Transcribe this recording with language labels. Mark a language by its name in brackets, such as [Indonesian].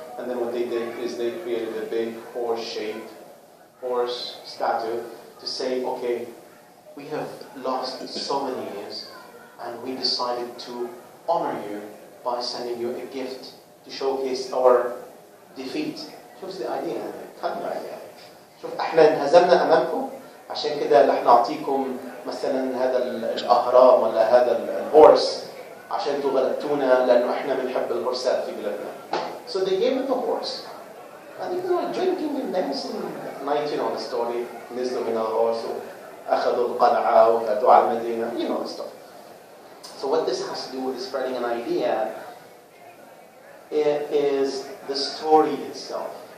[English] And then what they did is they created a big horse-shaped horse statue to say, okay, we have lost so many years, and we decided to honor you by sending you a gift to showcase our defeat. [Arabic] شوف [English] the idea. [Arabic] خلنا idea. شوف احنا انهزمنا امامكم عشان كده رح نعطيكم مثلا هذا الاهرام ولا هذا الهورس عشان انتوا غلبتونا لانه احنا بنحب الهورسات في بلادنا. [English] So they gave him the horse. And they were drinking and dancing at night, you know the story. [Arabic] نزلوا من الهورس واخذوا القلعه وفاتوا على المدينه. [English] You know the story. So what this has to do with spreading an idea is the story itself.